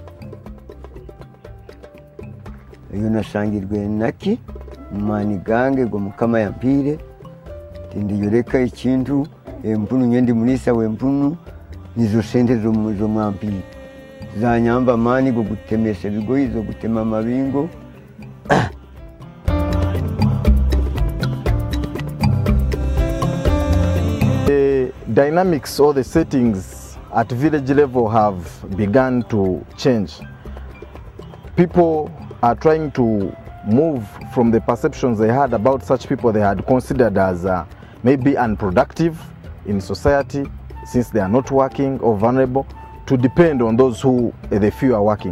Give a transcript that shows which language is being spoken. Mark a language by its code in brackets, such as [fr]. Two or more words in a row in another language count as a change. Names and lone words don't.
[ttj] Eyo nashangirwe naki mumaani gange go Mukama yampire tindiyoreka ekintu empunu nyendi mulisa w'empunu nizo sente z'omwampire zanyamba maani go gutemesa ebigoyi zo gutema amabingo. [en] The dynamics or the settings at village level have begun to change. People are trying to move from the perceptions they had about such people they had considered as maybe unproductive in society since they are not working or vulnerable, to depend on those who they feel are working.